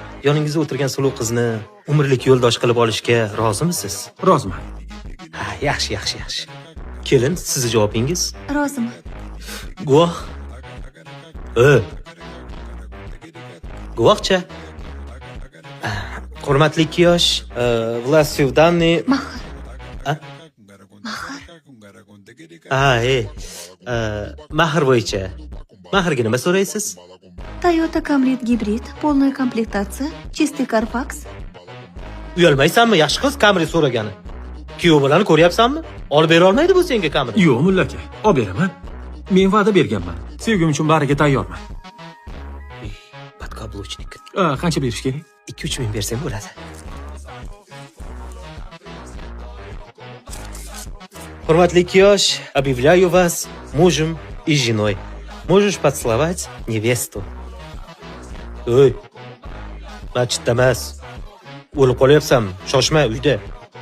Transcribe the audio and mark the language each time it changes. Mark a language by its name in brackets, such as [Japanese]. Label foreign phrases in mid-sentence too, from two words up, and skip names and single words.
[Uzbek] Yoningizda o'tirgan suluv qizni umrlik yo'ldosh qilib olishga rozimisiz? Roziman. Ha, yaxshi. Kelin, sizni javobingiz? Roziman. Guvoh. Guvohcha. Hurmatli 2 yosh, [Russian] властью данной... [Uzbek] Mahar. Mahar bo'yicha. Maharga nima so'raysiz? Toyota Camry gibrid, [Russian] полная komplektatsiya, чистый Carfax. [Uzbek] Uyalmaysanmi? Yaxshi qiz Camry so'ragani. Kuyov bilan ko'ryapsanmi? Olib bera olmaydi bu senga Camry. Yo'q, mulla aka, olib beraman. Men va'da berganman. Sevgim uchun bariga tayyorman. Podkablochnik. Qancha berish kerak? 2-3 ming bersam bo'ladi. Hurmatli 2 yosh, [Russian] объявляю вас мужем и женой. Можешь поцеловать невесту. [Uzbek] Machitda emas. O'lib qolyapsanmi? Shoshma uyda.